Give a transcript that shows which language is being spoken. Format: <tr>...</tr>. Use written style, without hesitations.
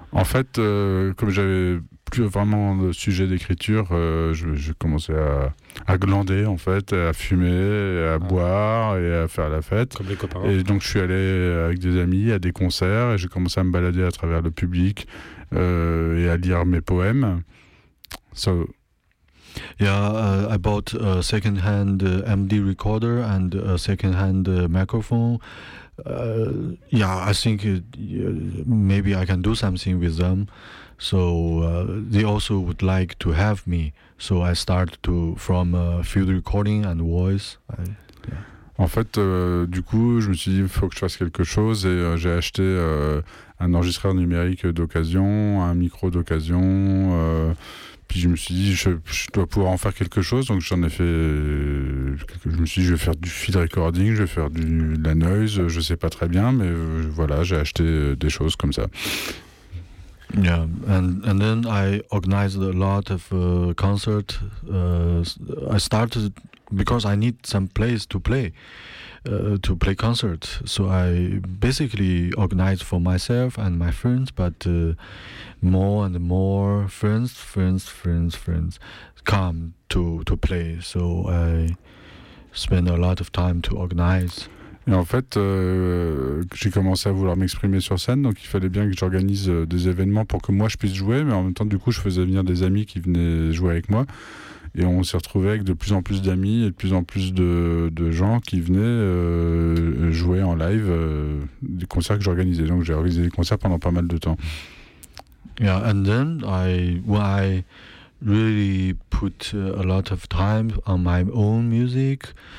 <fr>En fait, comme j'avais plus vraiment de sujet d'écriture, je commençais à glander, en fait, à fumer, à boire et à faire la fête. Comme les copains. Et donc, je suis allé avec des amis à des concerts et j'ai commencé à me balader à travers le public et à lire mes poèmes.</fr> <en>So. Yeah, I bought a second-hand MD recorder and a second-hand microphone. Yeah, I think maybe I can do something with them. So they also would like to have me. So I start to from field recording and voice.</en> <fr>En fait, du coup, je me suis dit, faut que je fasse quelque chose, et j'ai acheté un enregistreur numérique d'occasion, un micro d'occasion. Puis je me suis dit, je dois pouvoir en faire quelque chose, donc j'en ai fait. Je me suis dit, je vais faire du field recording, je vais faire de la noise, je sais pas très bien, mais voilà, j'ai acheté des choses comme ça.</fr> <en>Yeah, and then I organized a lot of concert. I started because I need some place to play concert. So I basically organized for myself and my friends, but more and more friends come to play. So I spend a lot of time to organize.</en> <fr>Et en fait, j'ai commencé à vouloir m'exprimer sur scène, donc il fallait bien que j'organise des événements pour que moi je puisse jouer, mais en même temps, du coup, je faisais venir des amis qui venaient jouer avec moi, et on s'est retrouvé avec de plus en plus d'amis et de plus en plus de gens qui venaient jouer en live des concerts que j'organisais. Donc j'ai organisé des concerts pendant pas mal de temps.</fr> <en>Yeah, and then I really put a lot of time on my own music.</en>